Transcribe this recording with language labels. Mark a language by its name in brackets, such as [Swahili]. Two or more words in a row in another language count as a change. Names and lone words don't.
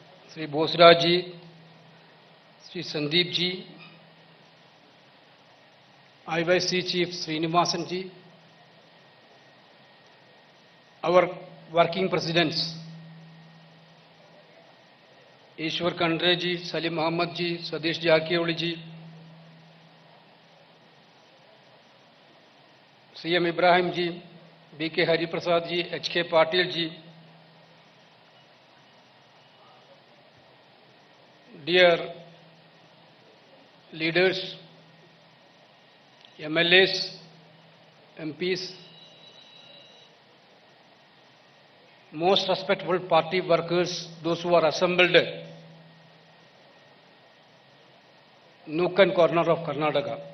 [English] Sri Bosraj ji, Sri Sandeep ji, IYC Chief Srinivasan ji, our working presidents, Ishwar Khandre ji, Salim Ahmed ji, Sadish Jakioli ji, CM Ibrahim ji, BK Hari Prasad ji, HK Patil ji, dear leaders, MLAs, MPs, most respectful party workers, those who are assembled nook and corner of Karnataka.